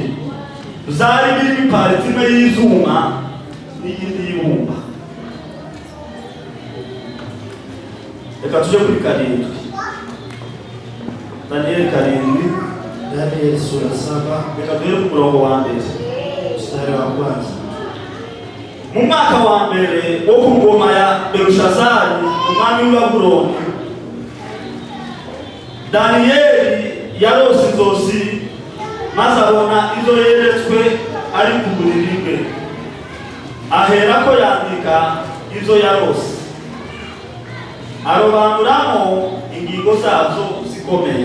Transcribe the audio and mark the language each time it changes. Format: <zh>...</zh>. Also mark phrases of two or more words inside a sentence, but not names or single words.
<rn>Byari biri pariti imwe y'ivyuma n'iyindi y'ibumba.</rn> <rw>Reka tuje kuri 7. Daniel 7. Daniel sura 7. Reka tuje ku murongo wa mbere.</rw> <sw>Mstari wa kwanza.</sw> <rw>Mu mwaka wa mbere wo ku ngoma ya Belushazari umwami w'i Babuloni, Daniyeli yarose inzozi maze abona izo yeretswe ari ku buriri bwe. Ahera ko yandika izo yarose, arobanuramo ingingo zazo zikomeye.</rw>